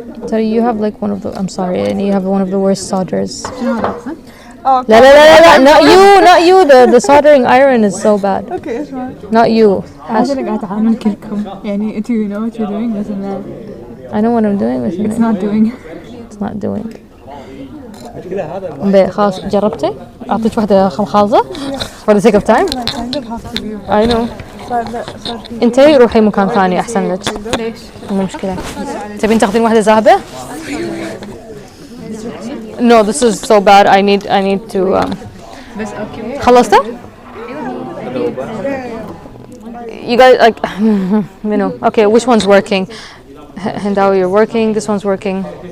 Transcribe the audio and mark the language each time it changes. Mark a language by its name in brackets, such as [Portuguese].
[English] So you have like one of the. I'm sorry, and you have one of the worst solders. Oh, لا, not you. The soldering iron is so bad. Okay, it's fine. Not you. [Arabic] أنا اللي قاعد أعامل كلكم يعني أنتوا [English] you know what you're doing [Arabic] بس إنه. [English] I know what I'm doing with It's not doing. It's not doing. [Arabic] خلاص جربتي؟ أعطيك واحدة خالصة [English] for the sake of time. I know. [Arabic] انتي روحي مكان ثاني احسن لك. ليش؟ مو مشكلة. تبين تاخذين واحدة ذهبة؟ [English] No, this is so bad. I need to. [Arabic] بس أوكي. [English] خلصتها؟ You guys like. Okay, which one's working? Hindawi, you're working. This one's working.